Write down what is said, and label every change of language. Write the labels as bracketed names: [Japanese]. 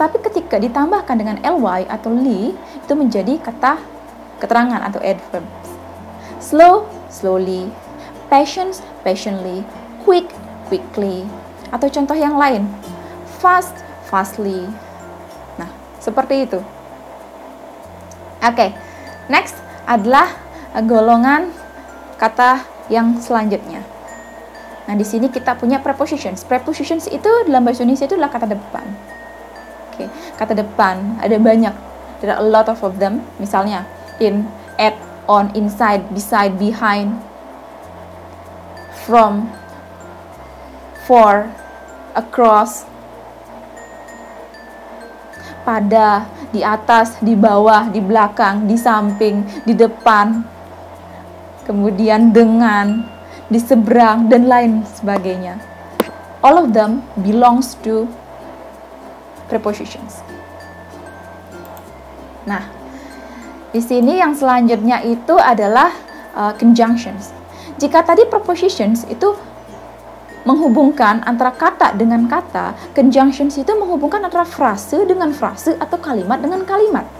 [Indonesian] Tetapi ketika ditambahkan dengan ly atau li, itu menjadi kata keterangan atau adverb. [English] Slow, slowly, patient, patiently, quick, quickly. [Indonesian] Atau contoh yang lain, fast, fastly. Nah, seperti itu. Oke, next adalah golongan kata yang selanjutnya. Nah, di sini kita punya prepositions. Prepositions itu dalam bahasa Indonesia itu adalah kata depan. Oke, kata depan ada banyak. [English] There are a lot of them. [Indonesian] Misalnya [English] in, at, on, inside, beside, behind, from, for, across, [Indonesian] pada, di atas, di bawah, di belakang, di samping, di depan, kemudian dengan, di seberang, dan lain sebagainya. [English] All of them belongs to prepositions. [Indonesian] Nah, di sini yang selanjutnya itu adalah conjunctions. Jika tadi prepositions itu menghubungkan antara kata dengan kata, conjunctions itu menghubungkan antara frase dengan frase atau kalimat dengan kalimat.